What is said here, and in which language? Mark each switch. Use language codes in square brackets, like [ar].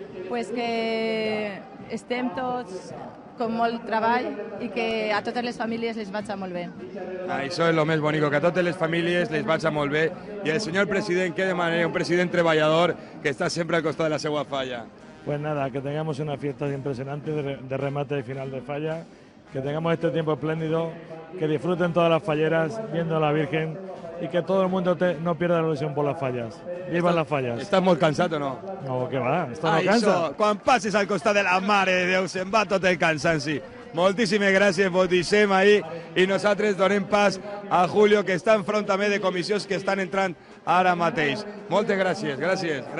[ca] Pues que estem tots con molt treball i que a totes les famílies les vagi molt bé. Això és el més bonic, que a totes les famílies les vagi molt bé. I el senyor president, què demana? Un president treballador que està sempre al costat de la seva falla. [es] Pues nada, que tengamos una fiesta impresionante de remate de final de falla, que tengamos este tiempo espléndido, que disfruten todas las falleras viendo a la Virgen y que todo el mundo no pierda la ilusión por las fallas. ¡Vivan las fallas! [ca] Estàs molt cansat o no? [es] No, que va, esto no cansa. [ca] Quan passis al costat de la Mare de Déu se'n va tot el cansanci. Moltíssimes gràcies, vos deixem ahir i nosaltres donem pas a Julio, que està enfront també de comissions que estan entrant ara mateix. Moltes gràcies, gràcies.